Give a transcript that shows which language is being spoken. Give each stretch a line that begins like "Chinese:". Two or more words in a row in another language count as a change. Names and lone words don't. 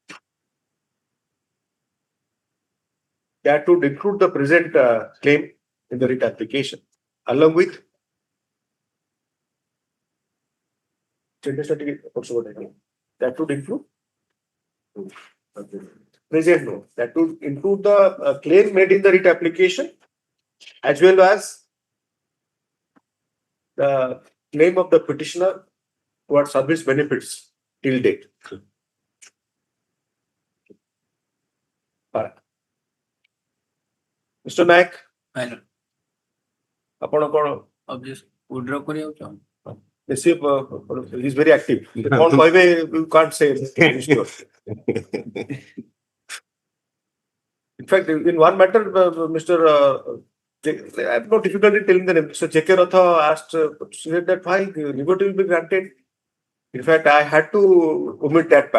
English: that would include the present claim in the writ application along with that would include present note that would include the claim made in the writ application as well as the claim of the petitioner towards service benefits till date. Mr. Naik,
Odia: ଆପଣ କଣ withdraw କରିବାକୁ ଚାହୁଁ
English: he is very active.
Odia: କଣ କହିବେ
English: you can't say. In fact, in one matter, Mr. I have no difficulty telling the name. So J.K. Ratha asked said that why liberty will be granted. In fact, I had to omit that part.